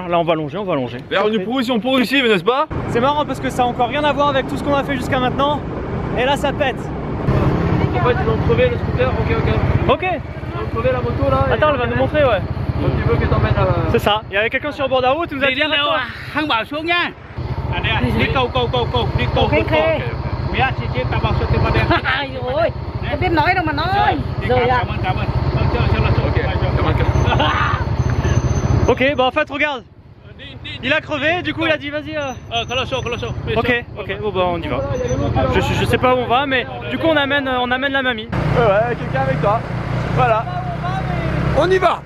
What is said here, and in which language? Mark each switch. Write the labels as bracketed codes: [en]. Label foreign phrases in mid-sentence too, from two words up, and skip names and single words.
[fr] Là, on va longer, on va longer. Vers une position pour ici, n'est-ce pas? C'est marrant parce que ça n'a encore rien à voir avec tout ce qu'on a fait jusqu'à maintenant. Et là, ça pète. En fait, ils vont crever le scooter. Ok. Ils vont crever la moto là. Attends, elle va nous montrer, ouais. Donc tu veux que t'emmènes là. C'est ça. Il y avait quelqu'un sur le bord de la route, il nous a dit [vi] Thằng bảo xuống nhá. Đi câu đi câu. Mía chị tao bảo xuống bên đây. Ai ơi, em biết nói đâu mà nói. Rồi ạ. Cảm ơn. [fr] Ok, Ok, bah en fait, regarde. Il a crevé, du coup il a dit vas-y. Colosso. Ok, bon bah on y va. Je sais pas où on va, mais du coup on amène la mamie. Ouais, quelqu'un avec toi. Voilà. On y va.